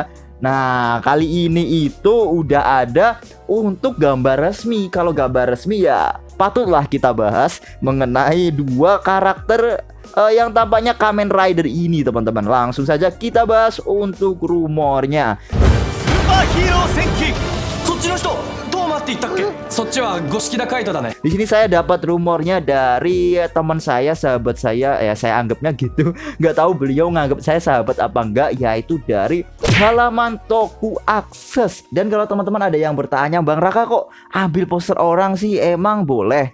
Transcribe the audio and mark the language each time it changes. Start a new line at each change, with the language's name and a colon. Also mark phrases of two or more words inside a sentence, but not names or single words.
Indonesian: Nah kali ini itu udah ada untuk gambar resmi. Kalau gambar resmi ya patutlah kita bahas mengenai dua karakter yang tampaknya Kamen Rider ini teman-teman. Langsung saja kita bahas untuk rumornya. Superhero Senki.
Japanese: そっちの人どう待っていったっけ? そっちはGoshikida Kaitoだね.
Indonesian: Di sini saya dapat rumornya dari teman saya, sahabat saya, ya saya anggapnya gitu. Nggak tahu beliau nganggap saya sahabat apa enggak, yaitu dari halaman Toku Access. Dan kalau teman-teman ada yang bertanya, Bang Raka kok ambil poster orang sih? Emang boleh?